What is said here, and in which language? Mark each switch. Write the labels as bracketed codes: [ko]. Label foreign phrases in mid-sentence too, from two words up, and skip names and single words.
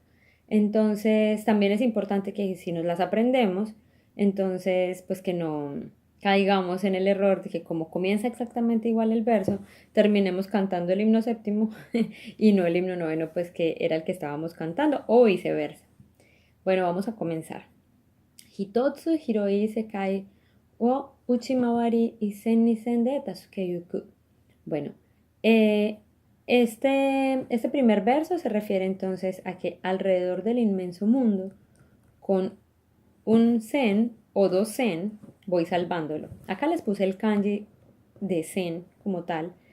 [es] Entonces, también es importante que si nos las aprendemos, entonces, pues que no caigamos en el error de que como comienza exactamente igual el verso, terminemos cantando el himno séptimo y no el himno noveno, pues que era el que estábamos cantando, o viceversa. Bueno, vamos a comenzar. [ja] 一つ 広い 世界を 打ち回り 一せん 二せん で 助け行く. [es] Bueno, eh, este primer verso se refiere entonces a que alrededor del inmenso mundo, con un sen o dos sen, voy salvándolo. Acá les puse el kanji de sen como tal.